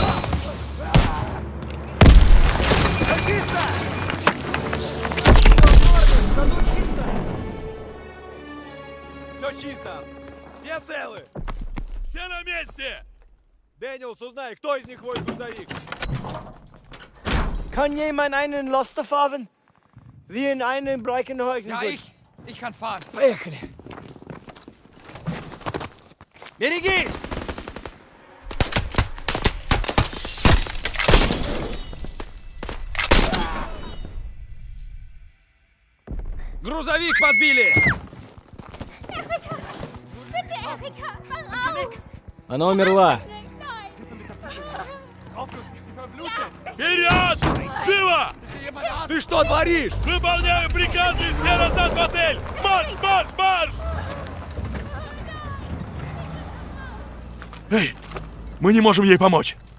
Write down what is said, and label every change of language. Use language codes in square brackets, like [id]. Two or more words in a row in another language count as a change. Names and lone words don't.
[ru] Все чисто. Все целы. Все на месте! Дэниелс, узнай, кто из них водит грузовик. [de] Kann jemand einen Laster fahren? Wir in einen Breckenheugen. Ja, ich kann fahren. [ru] Поехали. Берегись! Грузовик подбили! [de] Bitte, Erika, hör auf! [ru] Она умерла. Вперед! Живо! Ты что творишь? Выполняю приказы, все назад в отель! Марш, марш, марш! Эй, мы не можем ей помочь.